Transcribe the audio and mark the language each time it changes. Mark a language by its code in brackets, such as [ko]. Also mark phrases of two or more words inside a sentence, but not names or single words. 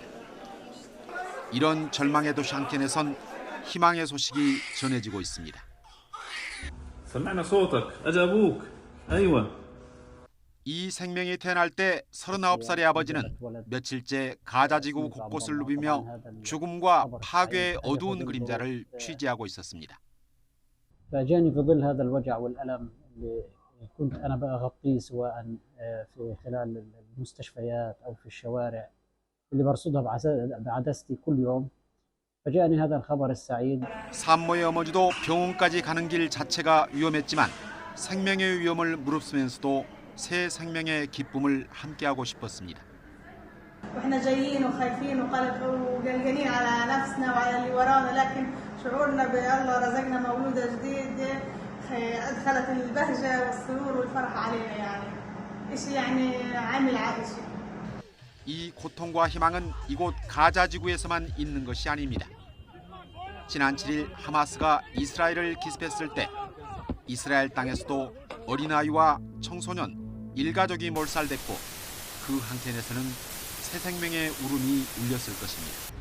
[ko] 이런 절망의 도시 한켠에선 희망의 소식이 전해지고 있습니다. 이 생명이 태어날 때 39살의 아버지는 며칠째 가자지구 곳곳을 누비며 죽음과 파괴의 어두운 그림자를 취재하고 있었습니다. [ar] فاجاني في ظل هذا الوجع والألم اللي كنت أنا بغطيه سواء في خلال المستشفيات أو في الشوارع اللي برصدها بعدستي كل يوم فجاءني هذا الخبر السعيد. [ko] 산모의 어머니도 병원까지 가는 길 자체가 위험했지만 생명의 위험을 무릅쓰면서도 새 생명의 기쁨을 함께하고 싶었습니다. [ar] واحنا جايين وخايفين وقلقانين على نفسنا وعلى اللي ورانا لكن شعورنا بالله رزقنا مولودة جديدة أدخلت البهجة والسرور والفرح علينا يعني إشي يعني عامل عائشة. [ko] 이 고통과 희망은 이곳 가자지구에서만 있는 것이 아닙니다. 지난 7일 하마스가 이스라엘을 기습했을 때 이스라엘 땅에서도 어린아이와 청소년, 일가족이 몰살됐고 그 한켠에서는 새 생명의 울음이 울렸을 것입니다.